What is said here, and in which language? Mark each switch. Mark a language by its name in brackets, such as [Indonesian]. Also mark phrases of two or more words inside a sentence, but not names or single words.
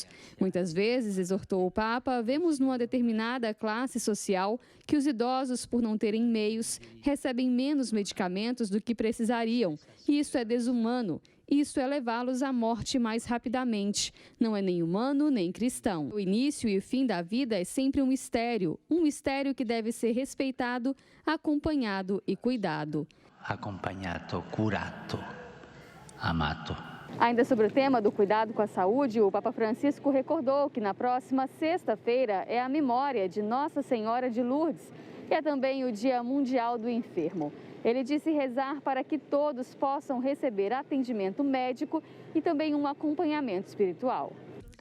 [Portuguese] Muitas vezes, exortou o Papa, vemos numa determinada classe social que os idosos, por não terem meios, recebem menos medicamentos do que precisariam. E isso é desumano. Isso é levá-los à morte mais rapidamente. Não é nem humano, nem cristão. O início e o fim da vida é sempre um mistério que deve ser respeitado, acompanhado e cuidado. [Italian] Acompanhato, curato, amato. [Portuguese] Ainda sobre o tema do cuidado com a saúde, o Papa Francisco recordou que na próxima sexta-feira é a memória de Nossa Senhora de Lourdes e é também o Dia Mundial do Enfermo. Ele disse rezar para que todos possam receber atendimento médico e também um acompanhamento espiritual.